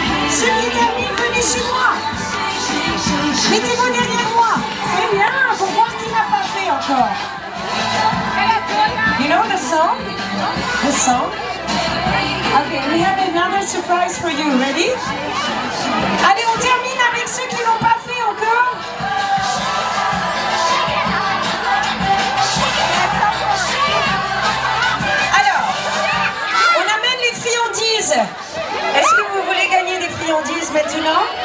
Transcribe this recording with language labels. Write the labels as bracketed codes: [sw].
[fr] Ceux qui terminent, venez chez moi. Mettez-vous derrière moi. Très bien, pour voir qui n'a pas fait encore. [en] You know the song? The song? Okay, we have another surprise for you. Ready? [fr] Allez, on termine avec ceux qui n'ont pas fait encore. Alors, on amène les friandises. Est-ce que vous voulez gagner des friandises maintenant?